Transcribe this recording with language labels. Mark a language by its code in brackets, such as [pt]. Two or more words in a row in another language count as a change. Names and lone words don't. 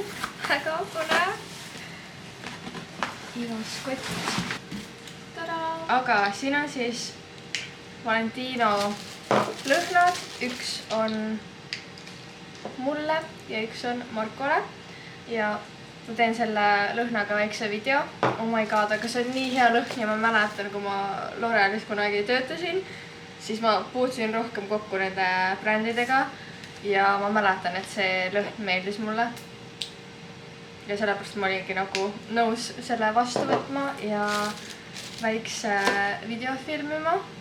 [et] Väga põnev. Ilus kott. Tada! Aga siin on siis Valentino lõhnad. Üks on mulle ja üks on Markole. Ja ma teen selle lõhnaga väikse video. [en] Oh my god, [et] aga see on nii hea lõhn ja ma mäletan, kui ma L'Orealis kunagi töötasin, siis ma puutusin rohkem kokku nende brändidega ja ma mäletan, et see lõhn meeldis mulle. Ja sellepärast ma olingi nagu nõus selle vastu võtma ja väikse video filmima.